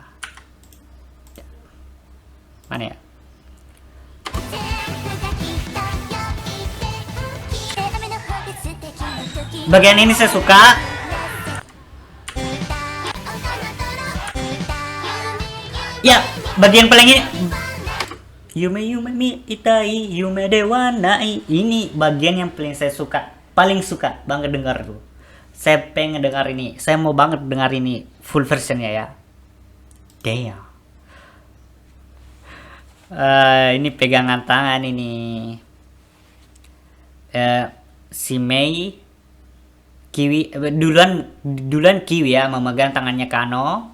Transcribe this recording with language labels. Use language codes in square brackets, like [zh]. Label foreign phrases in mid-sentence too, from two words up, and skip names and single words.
[id] Bagian ini saya suka. Ya, bagian paling ini. [ja] 夢見いたい夢ではない. [id] Ini bagian yang paling saya suka. Paling suka banget dengar tuh. Saya pengen dengar ini. Saya mau banget dengar ini [en] full versionnya [id] ya. Damn. Ini pegangan tangan ini. Si Mei Kiwi duluan Kiwi ya memegang tangannya Kano.